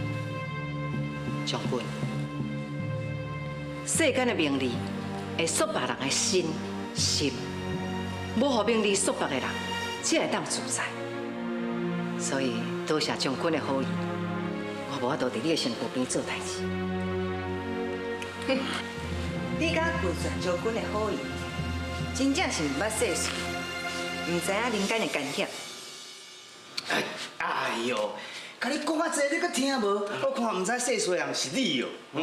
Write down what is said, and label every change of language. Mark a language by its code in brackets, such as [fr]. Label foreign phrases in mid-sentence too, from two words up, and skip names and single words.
[nan] 将军，世间的名利会束缚人的心，无予名利束缚的人，才会当自在。所以，多谢将军的好意，我无法度伫你的身躯边做代志。你甲顾全将军的好意，真正是毋捌世事。唔知影人间的艰险。哎呦，甲你讲啊济，你阁听无？我看唔知世衰人是你哦。